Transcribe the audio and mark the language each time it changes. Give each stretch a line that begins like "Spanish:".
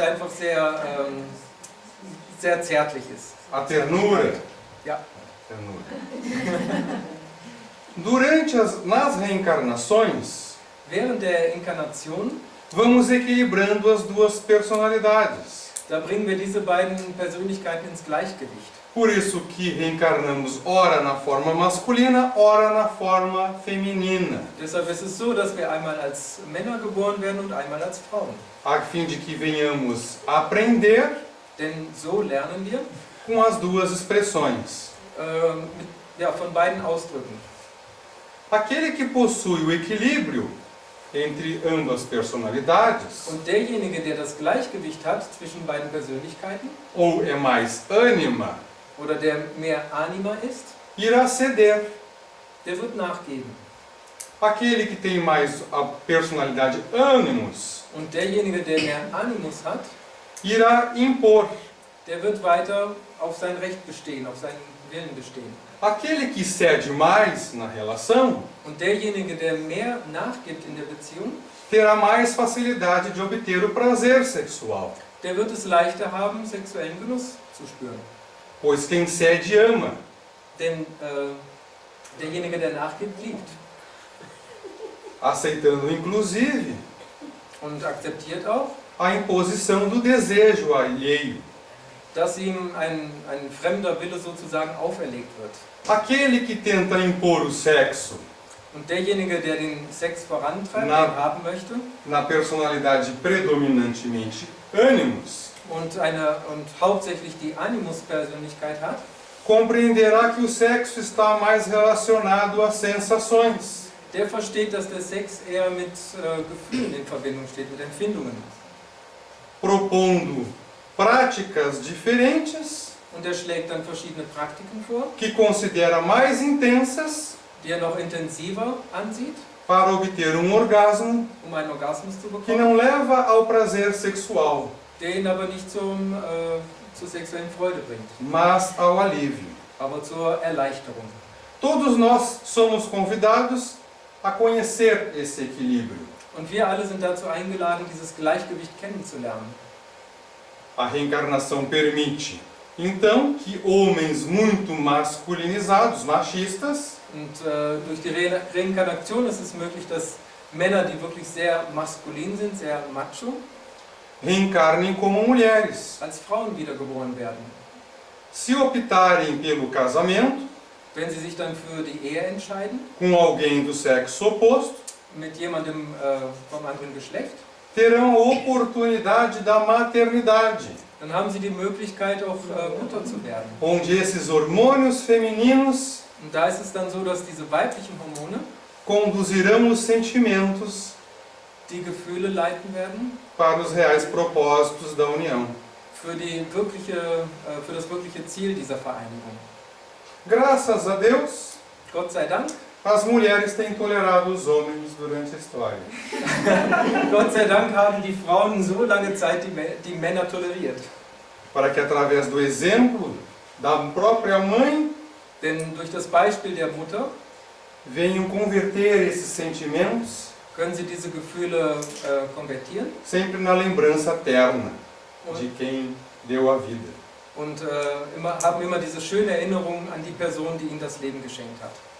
Portuguese: afabilidade,
German: einfach sehr zärtlich ist.
Portuguese: a ternura.
German: Ja.
Portuguese: Ternura. Nas reencarnações,
German: Während der Inkarnation,
Portuguese: vamos equilibrando as duas personalidades.
German: da bringen wir diese beiden Persönlichkeiten ins Gleichgewicht.
Portuguese: Por isso que reencarnamos ora na forma masculina, ora na forma feminina,
German: Deshalb ist es so, dass wir einmal als Männer geboren werden und einmal als Frauen.
Portuguese: a fim de que venhamos aprender
German: Denn so lernen wir
Portuguese: com as duas expressões.
German: von beiden Ausdrücken.
Portuguese: Aquele que possui o equilíbrio entre ambas personalidades,
German: Und derjenige, der das Gleichgewicht hat zwischen beiden Persönlichkeiten
Portuguese: ou é mais ânima,
German: oder der mehr Anima ist,
Portuguese: irá ceder.
German: der wird nachgeben.
Portuguese: Aquele que tem mais a personalidade ânimos,
German: Und derjenige, der mehr Animus hat,
Portuguese: irá impor.
German: der wird weiter auf sein Recht bestehen, auf seinen Willen bestehen.
Portuguese: Aquele que cede mais na relação
German: Und derjenige, der mehr nachgibt in der Beziehung,
Portuguese: terá mais facilidade de obter o prazer sexual,
German: der wird es leichter haben, sexuellen Genuss zu spüren.
Portuguese: pois quem cede ama.
German: Denn derjenige, der nachgibt, liebt
Portuguese: Aceitando inclusive
German: und akzeptiert auch,
Portuguese: a imposição do desejo alheio.
German: dass ihm ein fremder Wille sozusagen auferlegt wird.
Portuguese: Aquele que tenta impor o sexo
German: Und derjenige, der den Sex vorantreibt,
Portuguese: Na-
German: den haben möchte,
Portuguese: na personalidade predominantemente ânimos,
German: und hauptsächlich die Animus-Persönlichkeit hat,
Portuguese: compreenderá que o sexo está mais relacionado às sensações.
German: der versteht, dass der Sex eher mit Gefühlen in Verbindung steht, mit Empfindungen.
Portuguese: Propondo práticas diferentes
German: Und er schlägt dann verschiedene Praktiken vor,
Portuguese: que considera mais intensas
German: die er noch intensiver ansieht,
Portuguese: para obter orgasmo
German: um einen Orgasmus zu
Portuguese: que
German: bekommen,
Portuguese: não leva ao prazer sexual,
German: der ihn aber nicht zur sexuellen Freude bringt,
Portuguese: mas ao alívio.
German: aber zur Erleichterung.
Portuguese: Todos nós somos convidados a conhecer esse equilíbrio.
German: Und wir alle sind dazu eingeladen, dieses Gleichgewicht kennenzulernen.
Portuguese: A reencarnação permite, então, que homens muito masculinizados, machistas,
German: Und durch die Reinkarnation ist es möglich, dass Männer, die wirklich sehr maskulin sind, sehr macho,
Portuguese: reencarnem como mulheres.
German: als Frauen wiedergeboren werden.
Portuguese: Se optarem pelo casamento
German: Wenn sie sich dann für die Ehe entscheiden,
Portuguese: com alguém do sexo oposto,
German: mit jemandem vom anderen Geschlecht,
Portuguese: terão a oportunidade da maternidade,
German: dann dann haben sie die Möglichkeit auch Mutter zu werden.
Portuguese: onde esses hormônios femininos
German: Und da ist es dann so, dass diese weiblichen Hormone
Portuguese: conduzirão os sentimentos
German: die Gefühle leiten werden
Portuguese: para os reais propósitos da união.
German: für das wirkliche Ziel dieser Vereinigung.
Portuguese: Graças a Deus,
German: Gott sei Dank,
Portuguese: as mulheres têm tolerado os homens durante a história.
German: Gott sei Dank haben die Frauen so lange Zeit die Männer toleriert.
Portuguese: Para que através do exemplo da própria mãe
German: Denn durch das Beispiel der Mutter
Portuguese: venham converter esses sentimentos
German: können sie diese Gefühle konvertieren
Portuguese: sempre na lembrança terna de quem deu a vida.
German: und haben immer diese schöne Erinnerung an die Person, die ihnen das Leben geschenkt hat.